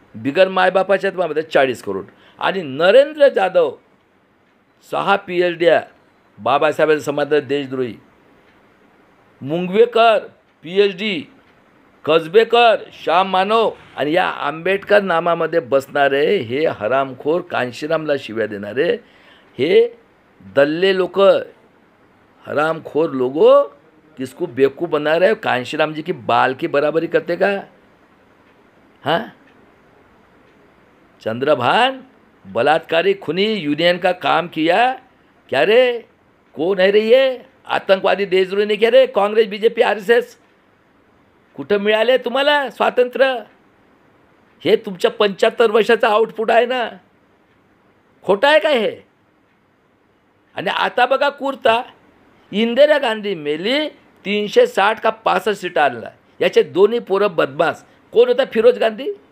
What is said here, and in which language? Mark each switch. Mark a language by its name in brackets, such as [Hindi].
[Marathi] बिगर मायबापाच्या आहेत. 40 करोड. आणि नरेंद्र जाधव 6 PhD, बाबासाहेबांचा समाज देशद्रोही. मुंगवेकर PhD, कसबेकर, श्याम मानव आणि या आंबेडकर नामामध्ये बसणारे हे हरामखोर कांशीरामला शिव्या देणारे हे दल्ले लोक, [Hindi] हरामखोर लोगो किसको बेवकूफ़ बना रहे हो। कांशीराम जी की बाल की बराबरी करते का? हाँ, चंद्रभान बलात्कारी खुनी यूनियन का काम किया क्या रे? कौन है रे ये? आतंकवादी देशद्रोही नाही क्या रे? [Marathi] काँग्रेस, BJP, RSS कुठं मिळाले तुम्हाला स्वातंत्र्य? हे तुमच्या 75 वर्षाचा आउटपुट आहे ना, खोटं आहे काय हे? आणि आता बघा कुर्ता, इंदिरा गांधी मेली 360 का 65 सीट आणला, याचे दोन्ही पोरं बदमाश. कोण होता? फिरोज गांधी.